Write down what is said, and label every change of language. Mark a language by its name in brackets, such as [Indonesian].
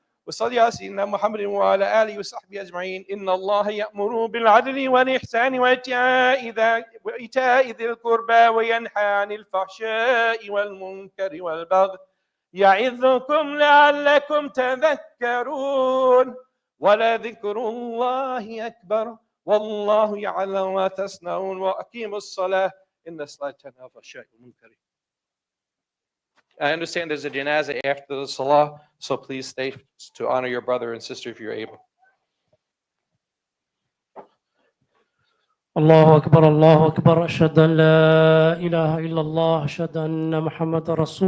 [Arabic] وصلي على سيدنا محمد وعلى آله وصحبه أجمعين. إن الله يأمر بالعدل والإحسان وإيتاء ذي القربى وينهى عن الفحشاء والمنكر والبغي يعظكم لعلكم تذكرون. ولذكر الله أكبر والله يعلم ما تصنعون. وأقيموا الصلاة إن الصلاة تنهى عن الفحشاء والمنكر. [English] I understand there's a janazah after the salah, so please stay to honor your brother and sister if you're able. [Arabic] الله أكبر الله أكبر أشهد أن لا إله إلا الله أشهد أن محمد رسول